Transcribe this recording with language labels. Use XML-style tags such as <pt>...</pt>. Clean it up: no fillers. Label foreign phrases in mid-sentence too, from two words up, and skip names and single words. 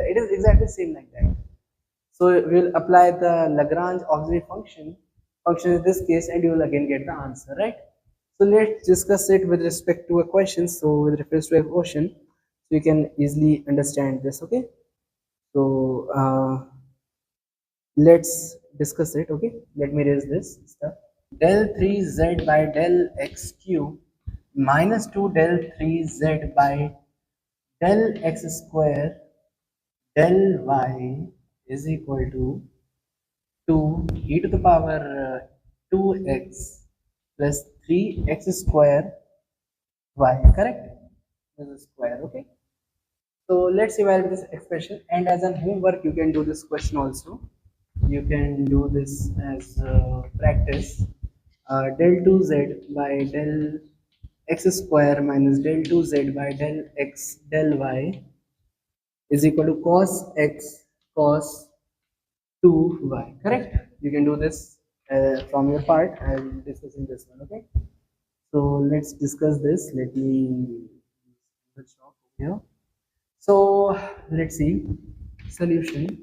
<en>It is exactly same like that. So we'll apply the Lagrange auxiliary function in this case, and you will again get the answer, right? So let's discuss it with respect to a question. So with reference to a question, so you can easily understand this. Okay. So let's discuss it. Okay. Let me raise this stuff. Del 3z by del x cube minus 2 del 3z by del x square del y is equal to 2 e to the power 2x plus 3x square y, correct? This is square. Okay. So let's evaluate this expression, and as a homework you can do this question also. You can do this as practice. Del 2z by del x square minus del 2z by del x del y is equal to cos x cos 2y, correct? You can do this from your part. I will discuss in this one. Okay. So let's discuss this. Let me stop here. So let's see solution.</en>